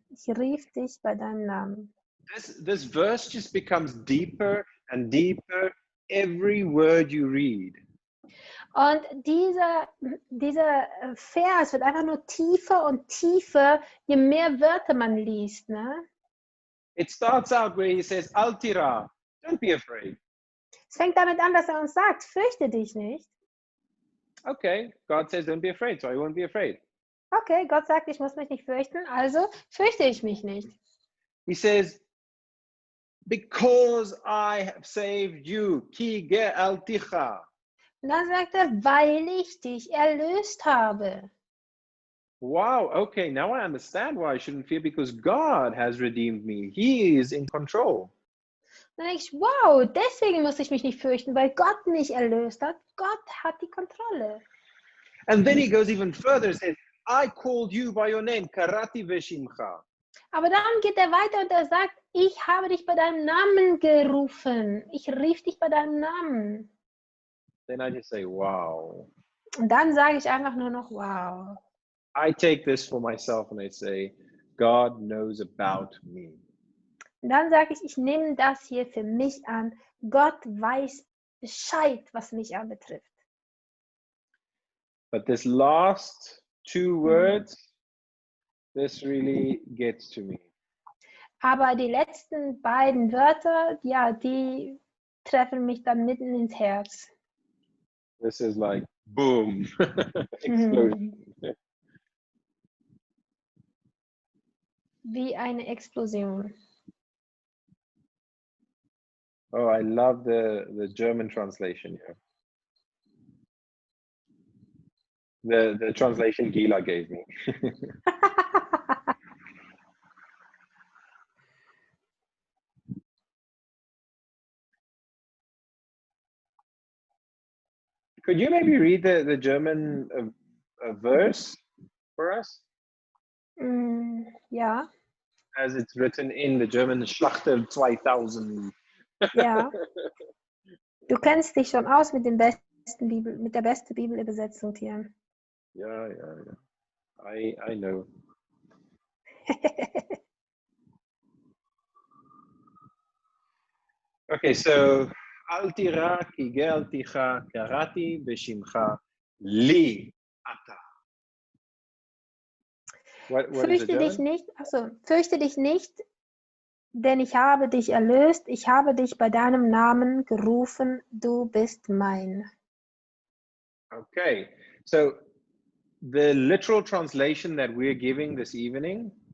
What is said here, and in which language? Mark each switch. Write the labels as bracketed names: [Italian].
[German] Ich rief dich bei deinem Namen. [English] This verse just becomes deeper and deeper every word you read. [German] Und dieser Vers wird einfach nur tiefer und tiefer, je mehr Wörter man liest. Ne? [English] It starts out where he says, Altira, don't be afraid. [German] Es fängt damit an, dass er uns sagt, fürchte dich nicht. [English] Okay, God says don't be afraid, so I won't be afraid. [German] Okay, Gott sagt, ich muss mich nicht fürchten, also fürchte ich mich nicht. [English] He says, because I have saved you, [Hebrew] ki ge'alticha. [German] Und dann sagt er, weil ich dich erlöst habe. [English] Wow, okay, now I understand why I shouldn't fear, because God has redeemed me. He is in control. [German] Dann denke ich, wow, deswegen muss ich mich nicht fürchten, weil Gott mich erlöst hat. Gott hat die Kontrolle. [English] And then he goes even further and says, I called you by your name, [Hebrew] karati veshimcha. [German] Aber dann geht er weiter und er sagt, ich habe dich bei deinem Namen gerufen. Ich rief dich bei deinem Namen. [English] Then I just say, wow. [German] Und dann sage ich einfach nur noch, wow. [English] I take this for myself and I say, God knows about me. [German] Und dann sage ich nehme das hier für mich an. Gott weiß Bescheid, was mich anbetrifft. [English] But this last two words, This really gets to me. [German] Aber die letzten beiden Wörter, ja, die treffen mich dann mitten ins Herz. [English] This is like boom, explosion. [German] Wie eine Explosion. [English] Oh, I love the German translation here. The translation Gila gave me. Could you maybe read the German verse for us? [German] Ja, [English] As it's written in the German Schlachter 2000. [German] ja. Du kennst dich schon aus mit der besten Bibelübersetzung, Tian. [English] Yeah. I know. Okay, so [Hebrew] Altira kigelticha karati beshimcha li ata. [English] What is the [German] Fürchte dich [English] German? [German] nicht, fürchte dich nicht, denn ich habe dich erlöst, ich habe dich bei deinem Namen gerufen, du bist mein. [English] Okay, so the literal translation that we're giving this evening